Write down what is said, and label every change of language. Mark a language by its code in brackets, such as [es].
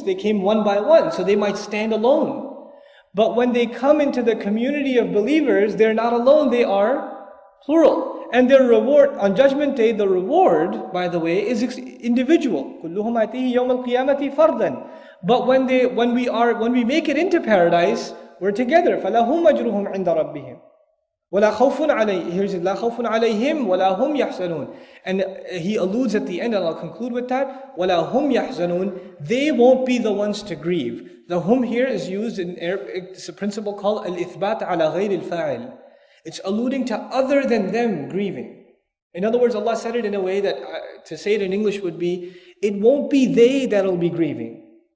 [en] They came one by one, so they might stand alone. But when they come into the community of believers, they're not alone, they are plural. And their reward, on Judgment Day, the reward, by the way, is individual. [ar] كُلُّهُمْ آتِيهِ يَوْمَ الْقِيَامَةِ فَرْدًا. [en] But when we make it into paradise, we're together. [ar] فَلَهُمْ أَجْرُهُمْ عِنْدَ رَبِّهِمْ. وَلَا خَوْفٌ عَلَيْهِمْ. [en] Here's it, [ar] لَا خَوْفٌ عَلَيْهِمْ وَلَا هُمْ يَحْزَنُونَ. [en] And he alludes at the end, and I'll conclude with that, [ar] وَلَا هُمْ يَحْزَنُونَ. [en] They won't be the ones to grieve. The hum here is used in Arabic, it's a principle called al-ithbat ala ghayr al-fa'il. It's alluding to other than them grieving. In other words, Allah said it in a way that, to say it in English would be, it won't be they that'll be grieving.